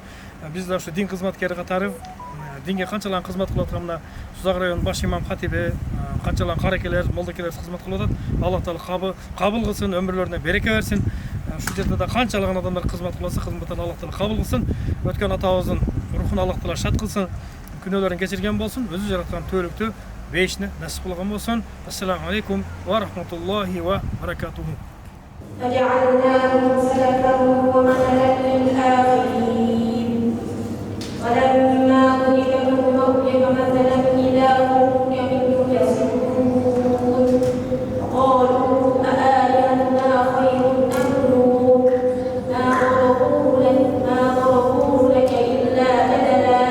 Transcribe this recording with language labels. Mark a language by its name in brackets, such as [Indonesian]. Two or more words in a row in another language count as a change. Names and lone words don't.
[Kyrgyz] Биз да ушу дин кызматкери катары динге канчалан кызмат кылып аткан мына Сузак районунун баш имам хатиби, канчалан карекелер, молдокелер кызмат кылып атат. Алла Таала кабыл кылсын, өмүрлөрүнө береке берсин. Ушул жерде да канчалаган адамдар кызмат кылса, кызматтан Алла Таала кабыл кылсын. Өткөн атабыздын рухун Алла Таала шат кылсын, күнөөлөрүн кечирген болсун, өзү жараткан төөлүктү бейишине насип кылган болсун. [Arabic] السلام عليكم و رحمة الله و بركاته. فجعلناهم سلفا ومثلا للآخرين ولما ضرب ابن مريم مثلا إذا هم منه يصدون قالوا أآلهتنا خير أم نور ما ضربوه لك إلا جدلا